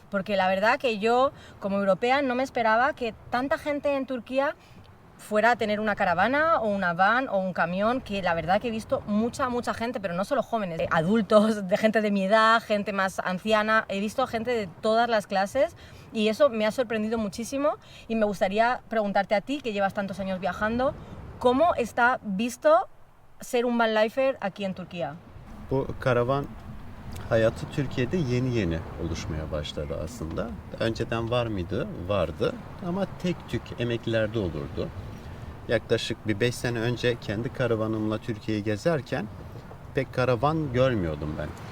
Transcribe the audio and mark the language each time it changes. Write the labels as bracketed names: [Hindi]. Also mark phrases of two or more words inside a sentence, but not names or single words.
[Spanish] Porque la verdad que yo, como europea, no me esperaba que tanta gente en Turquía fuera a tener una caravana o una van o un camión, que la verdad que he visto mucha gente, pero no solo jóvenes, adultos, de gente de mi edad, gente más anciana, he visto gente de todas las clases y eso me ha sorprendido muchísimo y me gustaría preguntarte a ti, que llevas tantos años viajando, ¿cómo está visto ser un [English] van lifer [Spanish] aquí en Turquía? [Turkish] Bu karavan hayatı Türkiye'de yeni oluşmaya başladı aslında. Önceden var mıydı? Vardı. Ama tek tük emeklilerde olurdu. Yaklaşık bir 5 sene önce kendi karavanımla Türkiye'yi gezerken pek karavan görmüyordum ben.